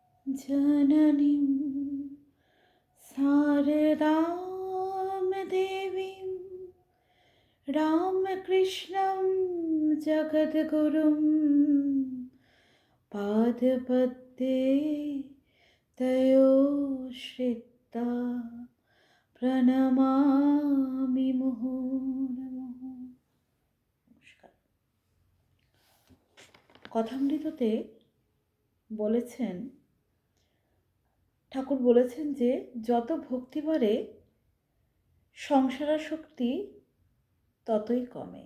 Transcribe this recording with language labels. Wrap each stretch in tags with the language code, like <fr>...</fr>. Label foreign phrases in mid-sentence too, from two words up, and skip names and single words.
<sa>जननीं शारदां देवीं रामकृष्णं जगद्गुरुं पादपद्मे तयो श्रिता প্রণমামি মুহুর্মুহুঃ।</sa> <bn>নমস্কার। কথামৃততে বলেছেন, ঠাকুর বলেছেন যে যত ভক্তি বাড়ে সংসারাসক্তি ততই কমে।</bn>